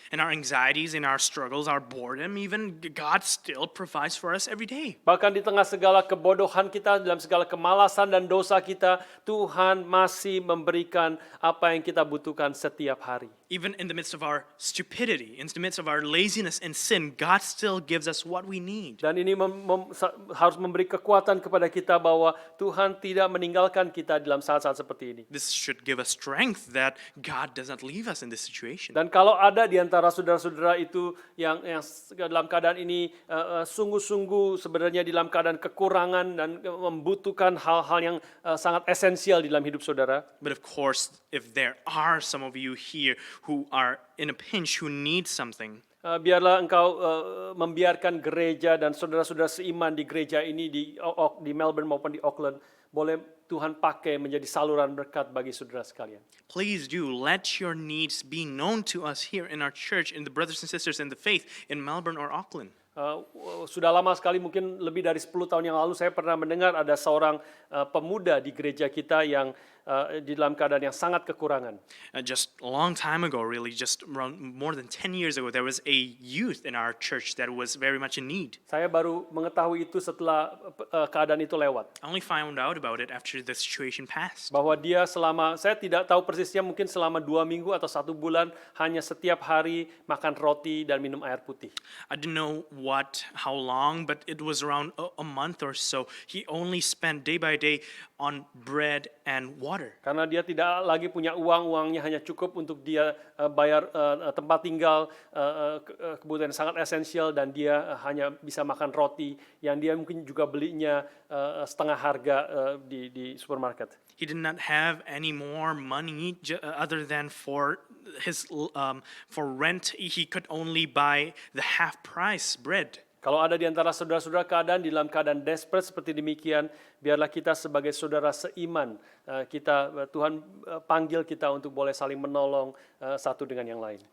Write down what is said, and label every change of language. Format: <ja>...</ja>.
<en>In our anxieties, in our struggles, our boredom, even God still provides for us every day.</en> <id>Bahkan di tengah segala kebodohan kita, dalam segala kemalasan dan dosa kita, Tuhan masih memberikan apa yang kita butuhkan setiap hari.</id> <en>Even in the midst of our stupidity, in the midst of our laziness and sin, God still gives us what we need.</en> <id>Dan ini harus memberi kekuatan kepada kita bahwa Tuhan tidak meninggalkan kita dalam saat-saat seperti ini.</id> <en>This should give us strength that God does not leave us in this situation.</en> <id>Dan kalau ada di antara saudara-saudara itu yang dalam keadaan ini sungguh-sungguh sebenarnya dalam keadaan kekurangan dan membutuhkan hal-hal yang sangat esensial di dalam hidup saudara,</id> <en>But of course, if there are some of you here who are in a pinch, who need something,</en> <id>biarlah engkau membiarkan gereja dan saudara-saudara seiman di gereja ini di Melbourne maupun di Auckland boleh Tuhan pakai menjadi saluran berkat bagi saudara sekalian.</id> <en>please do let your needs be known to us here in our church, in the brothers and sisters in the faith in Melbourne or Auckland.</en> <id>Sudah lama sekali, mungkin lebih dari 10 tahun yang lalu, saya pernah mendengar ada seorang pemuda di gereja kita yang di dalam keadaan yang sangat kekurangan.</id> <en>Just a long time ago, really, just around more than 10 years ago, there was a youth in our church that was very much in need.</en> <id>Saya baru mengetahui itu setelah keadaan itu lewat.</id> <en>I only found out about it after the situation passed.</en> <id>Bahwa dia saya tidak tahu persisnya, mungkin selama 2 minggu atau 1 bulan, hanya setiap hari makan roti dan minum air putih.</id> <en>I didn't know how long, but it was around a month or so. He only spent day by day on bread and water.</en> <id>Karena dia tidak lagi punya uangnya hanya cukup untuk dia bayar tempat tinggal, kebutuhan sangat esensial, dan dia hanya bisa makan roti yang dia mungkin juga belinya setengah harga di supermarket.</id> <en>He did not have any more money other than for his for rent. He could only buy the half price bread.</en> <id>Kalau ada di antara saudara-saudara di dalam keadaan desperate seperti demikian, biarlah kita sebagai saudara seiman, Tuhan panggil kita untuk boleh saling menolong satu dengan yang lain.</id>